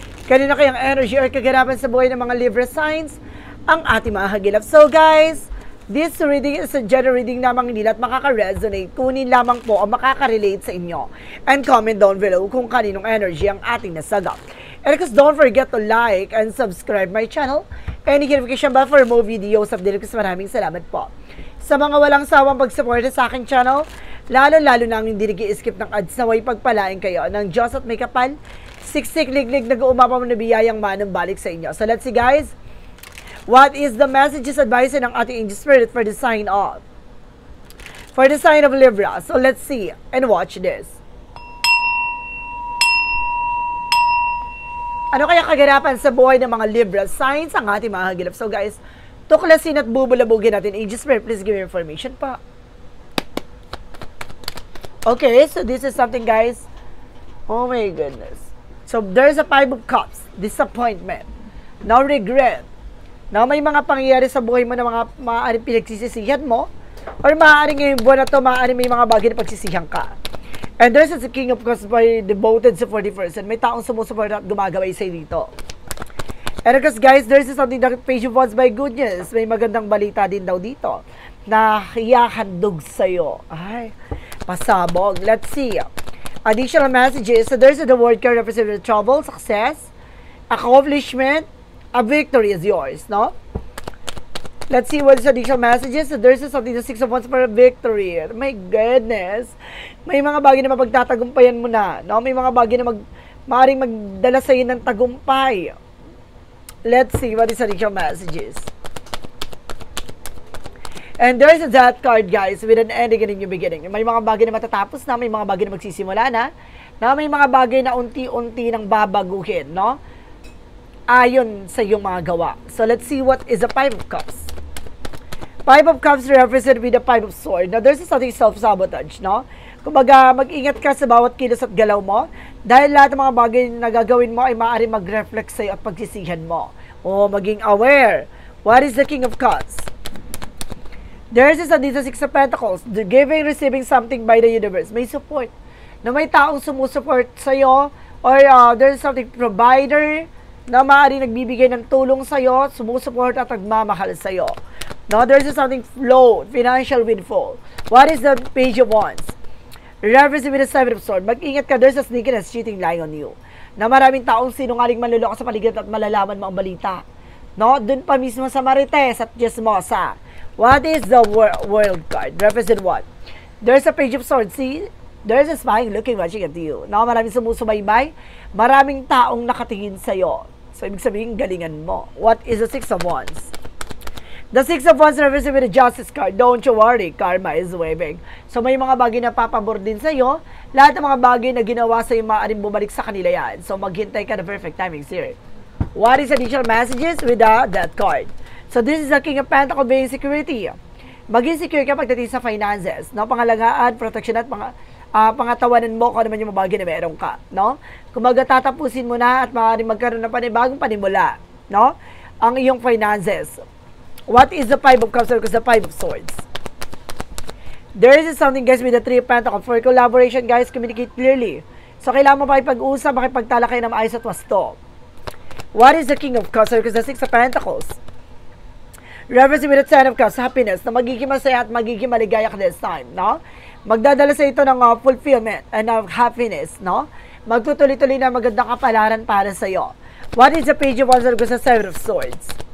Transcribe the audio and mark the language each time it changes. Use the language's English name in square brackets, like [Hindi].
[Filipino] Kanina kayang energy or kaganapan sa buhay ng mga Libra signs ang ating mga hagilap. [English] So guys, this reading is a general reading lamang, [Filipino] hindi lahat makaka-resonate. Kunin lamang po ang makaka-relate sa inyo. [English] And comment down below [Filipino] kung kaninong energy ang ating nasagap. [English] And of course, don't forget to like and subscribe my channel. And notification bell for more videos of Dilipis. [Filipino] Maraming salamat po. Sa mga walang sawang pag-support sa aking channel, lalo-lalo na ang hindi nag-i-skip ng ads, naway pagpalain kayo ng Diyos at may kapal, siksik, liglig, nag-uumapa mo na biyayang manong balik sa inyo. [English] So let's see guys, what is the messages, advice ng ating angel spirit for the sign of Libra. So let's see and watch this. [Filipino] Ano kaya kaganapan sa buhay ng mga Libra signs ang ating mga hagilap? [English] So guys, [Filipino] tuklasin at bubulabugin natin. [English] Angel spirit, please give me information pa. Okay, so this is something guys. Oh my goodness. So, there's a 5 of Cups, disappointment, no regret. [Filipino] Now, may mga pangyayari sa buhay mo na mga maaaring pinagsisisihan mo, or maaaring ngayong buwan na ito, maaaring may mga bagay na pagsisihan ka. [English] And there's a King of Cups by devoted sa 40%. [Filipino] May taong sumusuporta at gumagaway sa dito. [English] And of course, guys, there's something that Page of Wands by good news. [Filipino] May magandang balita din daw dito na hiyahandog sa'yo. Ay, pasabog. [English] Let's see. Additional messages. So there's the word card representing trouble, success, accomplishment, a victory is yours, no? Let's see what is additional messages. So there's something, the 6 of Wands for a victory. My goodness. [Filipino] May mga bagay na mapagtatagumpayan mo na, no? May mga bagay na maaaring magdala sa'yo ng tagumpay. [English] Let's see what is additional messages. And there's a Death card, guys, with an ending and a new beginning. [Filipino] May mga bagay na matatapos na, may mga bagay na magsisimula na may mga bagay na unti-unti nang babaguhin, no? Ayon sa iyong mga gawa. [English] So, let's see what is the 5 of Cups. 5 of Cups represented with the 5 of Swords. Now, there's something self-sabotage, no? [Filipino] Kumbaga, mag-ingat ka sa bawat kilos at galaw mo dahil lahat ng mga bagay na gagawin mo ay maaaring mag-reflect sa'yo at pagsisihan mo. [English] O, maging aware. What is the King of Cups? There's a 6 of Pentacles, the giving, receiving something by the universe. [Filipino] May support. Na may taong sumusupport sa'yo, [English] or there's something provider [Filipino] na maaaring nagbibigay ng tulong sa'yo, sumusuport at nagmamahal sa'yo. [English] No, there's something flow, financial windfall. What is the Page of Wands? Reference with the 7 of Swords. [Filipino] Mag-ingat ka, [English] there's a sneakiness cheating lying on you. [Filipino] Na maraming taong sinungaling manluloko sa paligid at malalaman mo ang balita. No, dun pa mismo sa Marites at Chismosa. [English] What is the World card? Represent what? There's a Page of Swords. See? There's a smiling, looking, watching at you. [Filipino] Now, maraming sumusubaybay. Maraming taong nakatingin sa'yo. So, ibig sabihin, galingan mo. [English] What is the 6 of Wands? The 6 of Wands represent with the Justice card. Don't you worry, karma is waving. [Filipino] So, may mga bagay na papabor din sa'yo. Lahat ng mga bagay na ginawa sa'yo, maaaring bumalik sa kanila yan. So, maghintay ka na [English] perfect timing here. What is additional messages with the Death card? So, this is the King of Pentacles being security. [Filipino] Maging secure ka pagdating sa finances, no? Pangalagaan, protection at pangatawanan mo kung ano man yung bagay na meron ka, no? Kung tatapusin mo na at maaaring magkaroon ng bagong panimula, no? Ang iyong finances. [English] What is the 5 of Cups or the 5 of Swords? There is something, guys, with the 3 of Pentacles. For collaboration, guys, communicate clearly. [Filipino] So, kailangan mo makipag-usap, makipagtalakay ng maayos at wasto. [English] What is the King of Cups or the 6 of Pentacles? Reference with the 10 of Cups, happiness, [Filipino] na magiging masaya at magiging maligaya [English] ka this time, no? [Filipino] Magdadala sa ito ng [English] fulfillment and of happiness, [Filipino] no? Magtutuloy-tuloy na magandang kapalaran para sa iyo. [English] What is the Page of Wands or the 7 of Swords?